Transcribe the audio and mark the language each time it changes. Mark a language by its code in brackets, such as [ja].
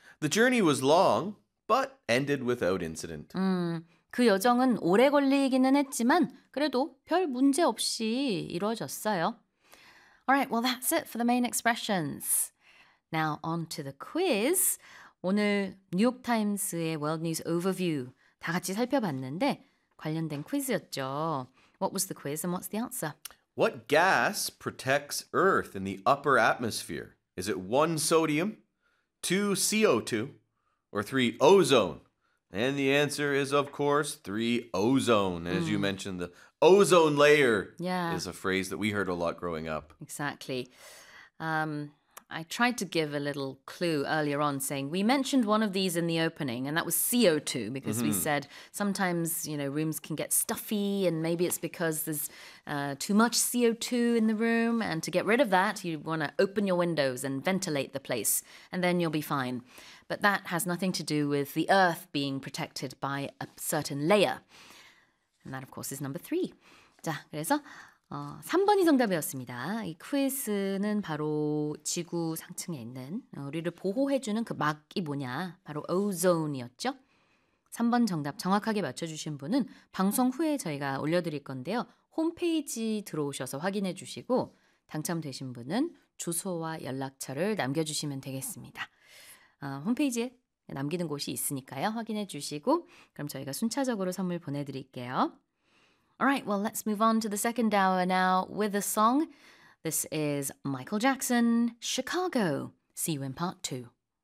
[en] The journey was long, but ended without incident. [ko] 그 여정은 오래 걸리기는 했지만 그래도 별 문제 없이 이루어졌어요. [en] Alright, well that's it for the main expressions. Now on to the quiz. [ko] 오늘 뉴욕타임스의 World News Overview 다 같이 살펴봤는데 관련된 퀴즈였죠. [en] What was the quiz and what's the answer? What gas protects Earth in the upper atmosphere? Is it 1 sodium, 2 CO2, or 3 ozone? And the answer is, of course, 3 ozone. As you mentioned, the ozone layer is a phrase that we heard a lot growing up. Exactly. I tried to give a little clue earlier on saying we mentioned one of these in the opening and that was CO2 because we said sometimes, you know, rooms can get stuffy and maybe it's because there's too much CO2 in the room and to get rid of that, you want to open your windows and ventilate the place and then you'll be fine. But that has nothing to do with the earth being protected by a certain layer. And that, of course, is number 3. [ko] 자, 그래서 3번이 정답이었습니다. 이 퀴즈는 바로 지구 상층에 있는 우리를 보호해주는 그 막이 뭐냐, 바로 오존이었죠. 3번 정답 정확하게 맞춰주신 분은 방송 후에 저희가 올려드릴 건데요. 홈페이지 들어오셔서 확인해 주시고 당첨되신 분은 주소와 연락처를 남겨주시면 되겠습니다. 홈페이지에 남기는 곳이 있으니까요. 확인해 주시고 그럼 저희가 순차적으로 선물 보내드릴게요. [en] Alright, well, let's move on to the second hour now with a song. This is Michael Jackson, Chicago. See you in part 2.